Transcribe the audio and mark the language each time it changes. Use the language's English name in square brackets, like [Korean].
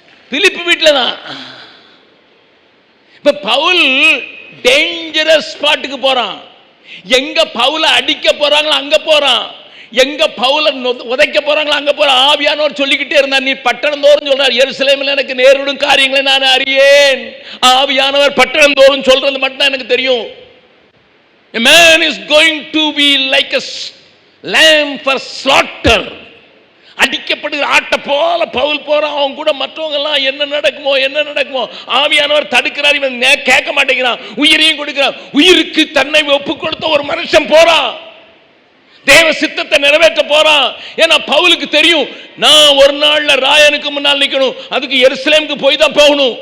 [Tamil] பிலிப்பு வீட்டில் தான். இப்ப பவுல் டேஞ்சரஸ் ஸ்பாட்டுக்கு போறான். எங்க பவுல அடிக்க போறாங்களோ அங்க போறான், எங்க பவுல உதைக்க போறாங்களோ அங்க போற. ஆவியானவர் சொல்லிக்கிட்டே இருந்தார், நீ பட்டணம் தோறும் சொல்றார், எருசலேமில் எனக்கு நேரிடும் காரியங்களை நான் அறியேன். ஆவியானவர் பட்டணம் தோறும் சொல்றது மட்டும் தான் எனக்கு தெரியும். [English] A man is going to be like a lamb for slaughter. [Tamil] அடிக்கப்படுகிற ஆட்டை போல பவுல் போறான். அவன் கூட மற்றவங்க எல்லாம் என்ன நடக்குமோ ஆவியானவர் தடுக்கிறார். இவன் கேட்க மாட்டேங்கிறான், உயிரையும் கொடுக்கிறான். உயிருக்கு தன்னை ஒப்பு கொடுத்த ஒரு மனுஷன் போறான், தேவ சித்தத்தை நிறைவேற்ற போறான். ஏன்னா பவுலுக்கு தெரியும், நான் ஒரு நாள்ல ராயனுக்கு முன்னால் நிக்கணும், அதுக்கு எருசலேமுக்கு போய் தான் போகணும்.